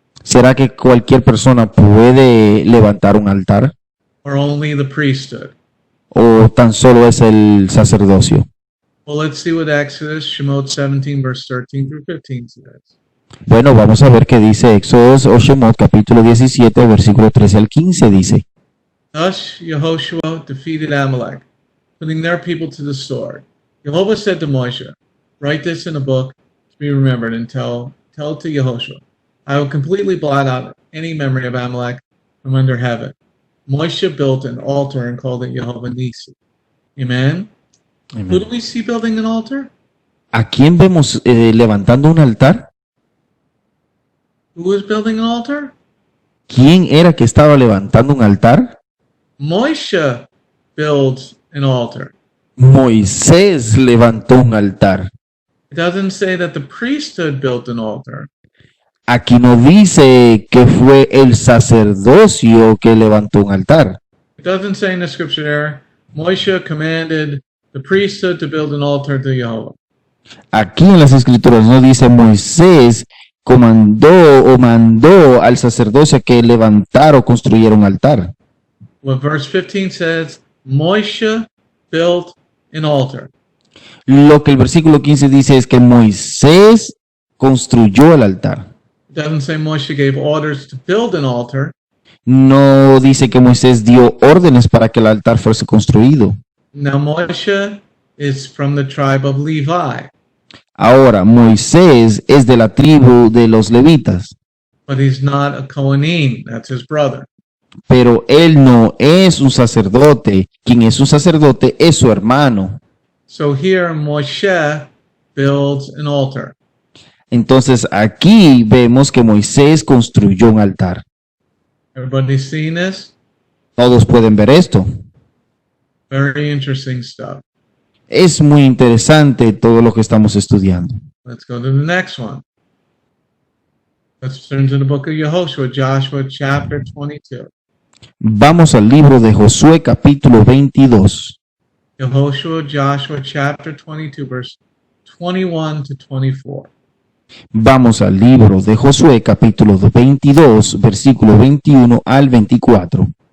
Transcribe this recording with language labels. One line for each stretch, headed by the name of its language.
Spanish: ¿Será que cualquier persona puede levantar un altar?
English: Or only the priesthood?
Spanish: ¿O tan solo es el sacerdocio?
English: Well, let's see what Exodus, Shemot 17, verse 13 through 15 says.
Spanish: Bueno, vamos a ver qué dice Éxodo o Shemot, capítulo 17, versículo 13 al 15, dice.
English: Thus Yehoshua defeated Amalek, putting their people to the sword. Jehovah said to Moshe, write this in a book to be remembered and tell it to Yehoshua. I will completely blot out any memory of Amalek from under heaven. Moshe built an altar and called it Yehovah Nisi. Amen? Who do we see building an altar?
Spanish: ¿A quién vemos levantando un altar?
English: Who was building an altar?
Spanish: ¿Quién era que estaba levantando un altar?
English: Moshe builds an altar.
Spanish: Moisés levantó un altar.
English: It doesn't say that the priesthood built an altar.
Spanish: Aquí no dice que fue el sacerdocio que levantó un altar.
English: It doesn't say in the scripture there, Moshe commanded the priesthood to build an altar to Jehovah.
Spanish: Aquí en las escrituras no dice Moisés mandó al sacerdocio que levantara o construyera un altar.
English: What verse 15 says, Moshe built an altar.
Spanish: Lo que el versículo 15 dice es que Moisés construyó el altar.
English: It doesn't say Moshe gave orders to build an altar.
Spanish: No dice que Moisés dio órdenes para que el altar fuese construido.
English: Now Moshe is from the tribe of Levi,
Spanish: Ahora, Moisés es de la tribu de los levitas,
English: but he's not a Kohanim, that's his brother.
Spanish: pero él no es un sacerdote. Quien es un sacerdote es su hermano.
English: So here Moshe builds an altar.
Spanish: Entonces aquí vemos que Moisés construyó un altar.
English: Everybody seen this?
Spanish: Todos pueden ver esto.
English: Very interesting stuff.
Spanish: Es muy interesante todo lo que estamos estudiando.
English: Let's go to the next one. Let's turn to the book of Yehoshua, Joshua chapter 22.
Spanish: Vamos al libro de Josué capítulo 22.
English: Yehoshua, Joshua chapter 22, verse 21 to 24.
Spanish: Vamos al libro de Josué capítulo 22, versículo 21 al 24.